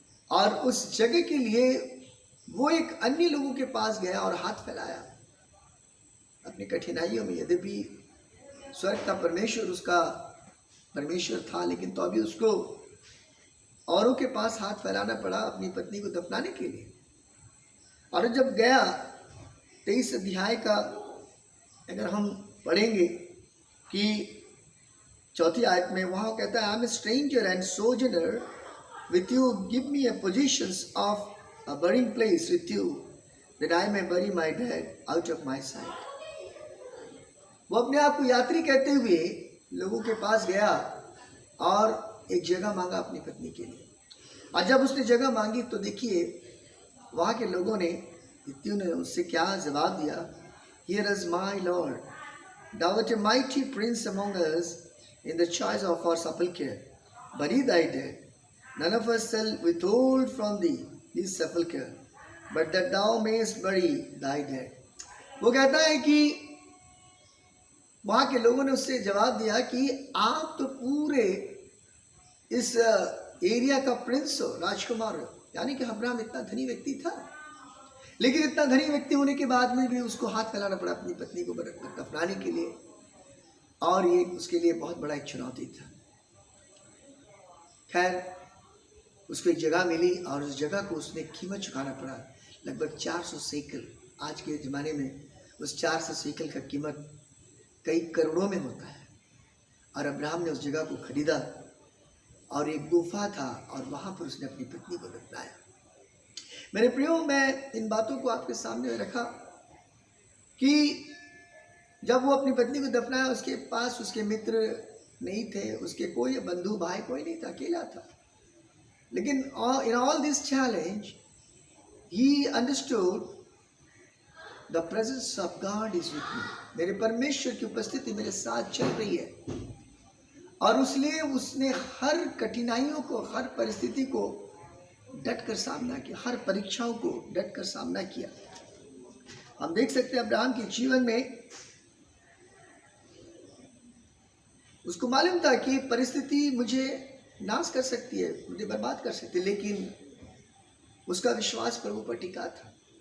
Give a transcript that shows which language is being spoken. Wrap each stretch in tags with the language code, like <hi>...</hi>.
<hi>और उस जगह के लिए वो एक अन्य लोगों के पास गया और हाथ फैलाया अपनी कठिनाइयों में। यद्यपि स्वर्ग का परमेश्वर उसका परमेश्वर था, लेकिन तो अभी उसको औरों के पास हाथ फैलाना पड़ा अपनी पत्नी को दफनाने के लिए। और जब गया 23 अध्याय का अगर हम पढ़ेंगे कि 4वीं आयत में, वहाँ कहता है,</hi> <en>I am a stranger and sojourner with you, give me a positions of a burying place with you, that I may bury my dead out of my sight.</en> <hi>वो अपने आप को यात्री कहते हुए लोगों के पास गया और एक जगह मांगा अपनी पत्नी के लिए। और जब उसने जगह मांगी तो देखिए वहाँ के लोगों ने, इत्तियों ने उससे क्या जवाब दिया,</hi> <en>Here is my Lord, thou art a mighty prince among us in the choice of our sepulchre, bury thy dead. None of us shall withhold from thee his sepulchre, but that thou mayest bury thy dead.</en> <hi>वो कहता है कि वहाँ के लोगों ने उससे जवाब दिया कि आप तो पूरे इस एरिया का प्रिंस हो, राजकुमार हो। यानी कि अब्राहम इतना धनी व्यक्ति था, लेकिन इतना धनी व्यक्ति होने के बाद में भी उसको हाथ फैलाना पड़ा अपनी पत्नी को दफनाने के लिए, और ये उसके लिए बहुत बड़ा एक चुनौती था। खैर उसको एक जगह मिली और उस जगह को उसने कीमत चुकाना पड़ा, लगभग 400 शेकल। आज के ज़माने में उस 400 शेकल का कीमत कई करोड़ों में होता है। और अब्राहम ने उस जगह को खरीदा और एक गुफा था और वहाँ पर उसने अपनी पत्नी को दफनाया। मेरे प्रियो, मैं इन बातों को आपके सामने रखा कि जब वो अपनी पत्नी को दफनाया, उसके पास उसके मित्र नहीं थे, उसके कोई बंधु भाई कोई नहीं था, अकेला था। लेकिन</hi> <en>in all this challenge, he understood the presence of God is with me.</en> <hi>मेरे परमेश्वर की उपस्थिति मेरे साथ चल रही है, और इसलिए उसने हर कठिनाइयों को, हर परिस्थिति को डट कर सामना किया, हर परीक्षाओं को डट कर सामना किया। हम देख सकते हैं अब्राहम के जीवन में उसको मालूम था कि परिस्थिति मुझे नाश कर सकती है, मुझे बर्बाद कर सकती है, लेकिन उसका विश्वास प्रभु पर टिका था।</hi>